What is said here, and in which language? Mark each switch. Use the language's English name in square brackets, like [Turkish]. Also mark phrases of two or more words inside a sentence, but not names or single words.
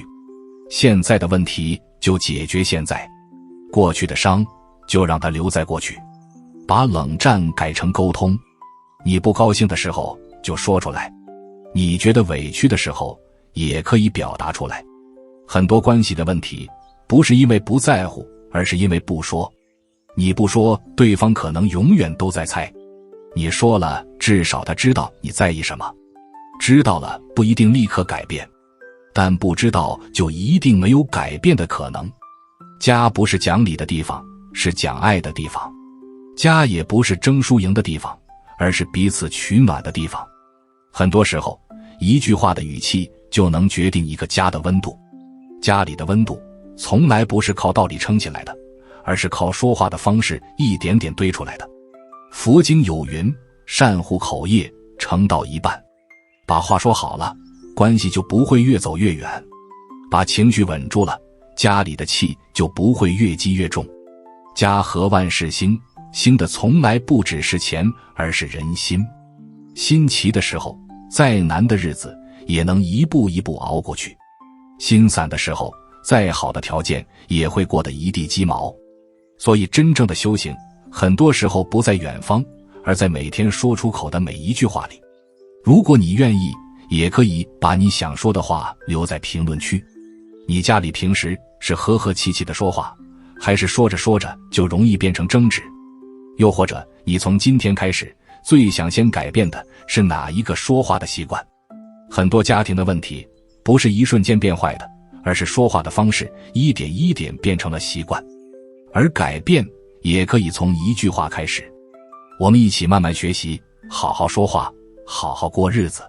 [Chinese] 現在的問題就解決現在，過去的傷就讓它留在過去。把冷戰改成溝通。你不高興的時候就說出來，你覺得委屈的時候也可以表達出來。很多關係的問題不是因為不在乎，而是因為不說。你不說，對方可能永遠都在猜。你說了，至少他知道你在意什麼。知道了不一定立刻改變，但不知道就一定沒有改變的可能。家不是講理的地方，是講愛的地方。家也不是爭輸贏的地方，而是彼此取暖的地方。很多時候，一句話的語氣就能決定一個家的溫度。家裡的溫度從來不是靠道理撐起來的，而是靠說話的方式一點點堆出来的。佛經有云，善護口業，成道一半。把話說好了，關係就不會越走越遠。把情緒穩住了，家裡的氣就不會越積越重。家和萬事興，興的從來不只是錢，而是人心。心齊的時候，再難的日子也能一步一步熬過去。心散的時候，再好的条件也会过得一地雞毛。所以真正的修行，很多时候不在遠方，而在每天說出口的每一句話裡。如果你願意，也可以把你想說的話留在評論區。你家裡平時是和和气气的说話，還是說着说着就容易变成争执？又或者你从今天開始最想先改變的是哪一個說話的習慣？很多家庭的問題不是一瞬間變壞的，而是說話的方式一點一點變成了習慣。而改變也可以從一句話開始。我們一起慢慢學習，好好說話，好好過日子。